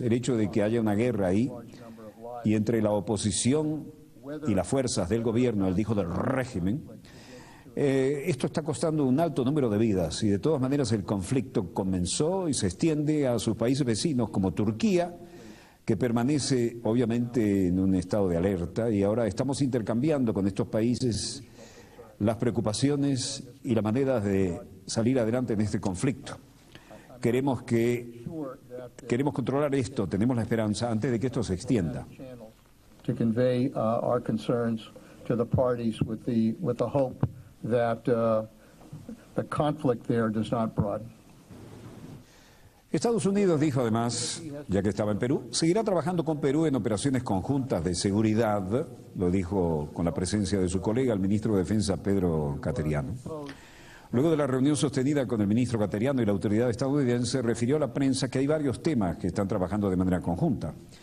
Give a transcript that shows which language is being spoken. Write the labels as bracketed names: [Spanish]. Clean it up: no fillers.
[Spanish] El hecho de que haya una guerra ahí y entre la oposición y las fuerzas del gobierno, él dijo del régimen, esto está costando un alto número de vidas y de todas maneras el conflicto comenzó y se extiende a sus países vecinos como Turquía, que permanece obviamente en un estado de alerta, y ahora estamos intercambiando con estos países las preocupaciones y la manera de salir adelante en este conflicto. queremos controlar esto, tenemos la esperanza antes de que esto se extienda. [English] To convey our concerns to the parties with the hope that the conflict there does not broaden. [Spanish] Estados Unidos dijo además, ya que estaba en Perú, seguirá trabajando con Perú en operaciones conjuntas de seguridad, lo dijo con la presencia de su colega, el ministro de Defensa Pedro Cateriano. Luego de la reunión sostenida con el ministro Cateriano y la autoridad estadounidense, refirió a la prensa que hay varios temas que están trabajando de manera conjunta.